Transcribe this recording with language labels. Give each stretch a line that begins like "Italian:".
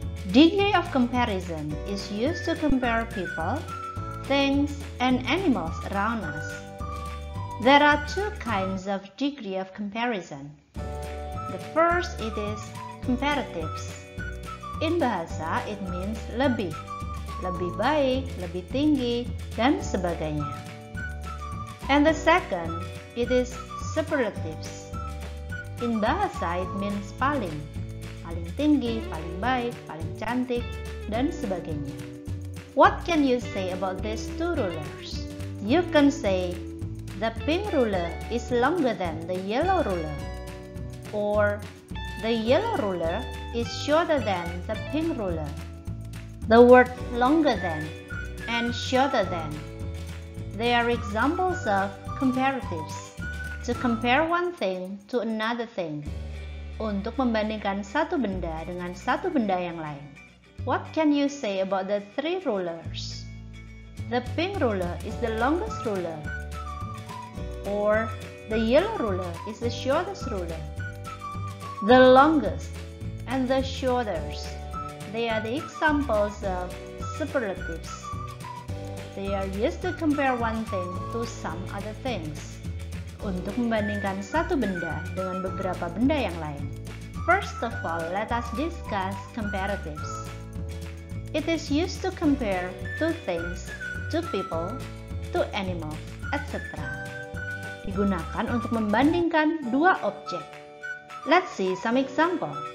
English: Degree of comparison is used to compare people, things, and animals around us. There are two kinds of degree of comparison. The first it is comparatives. In bahasa, it means
Indonesian: lebih baik, lebih tinggi, dan sebagainya.
English: And the second, it is superlatives. In bahasa, it means
Indonesian: paling tinggi, paling baik, paling cantik, dan sebagainya.
English: What can you say about these two rulers? You can say, the pink ruler is longer than the yellow ruler. Or, the yellow ruler is shorter than the pink ruler. The word longer than and shorter than, they are examples of comparatives. To compare one thing to another thing.
Indonesian: Untuk membandingkan satu benda dengan satu benda yang lain.
English: What can you say about the three rulers? The pink ruler is the longest ruler. Or, the yellow ruler is the shortest ruler. The longest and the shortest, they are the examples of superlatives. They are used to compare one thing to some other things.
Indonesian: Untuk membandingkan satu benda dengan beberapa benda yang lain.
English: First of all, let us discuss comparatives. It is used to compare two things, to people, to animals, etc.
Indonesian: Digunakan untuk membandingkan dua objek.
English: Let's see some example.